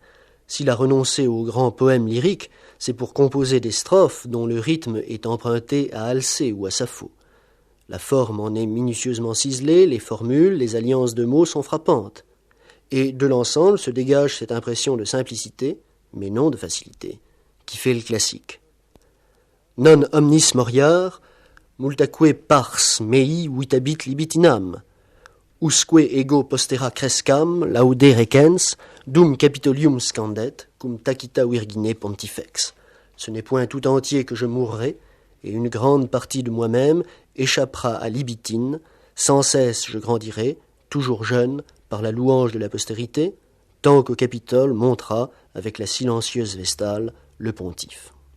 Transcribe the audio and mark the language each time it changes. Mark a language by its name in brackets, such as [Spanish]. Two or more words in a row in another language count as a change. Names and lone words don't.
[French] S'il a renoncé aux grands poèmes lyriques, c'est pour composer des strophes dont le rythme est emprunté à Alcée ou à Sappho. La forme en est minutieusement ciselée, les formules, les alliances de mots sont frappantes. Et de l'ensemble se dégage cette impression de simplicité, mais non de facilité, qui fait le classique. [Latin] Non omnis moriar, multaque pars mei vitabit libitinam, usque ego postera crescam laude recens, dum capitolium scandet, cum tacita virgine pontifex. [French] Ce n'est point tout entier que je mourrai, et une grande partie de moi-même échappera à Libitine, sans cesse je grandirai, toujours jeune, par la louange de la postérité, tant qu'au Capitole montera, avec la silencieuse Vestale, le pontife.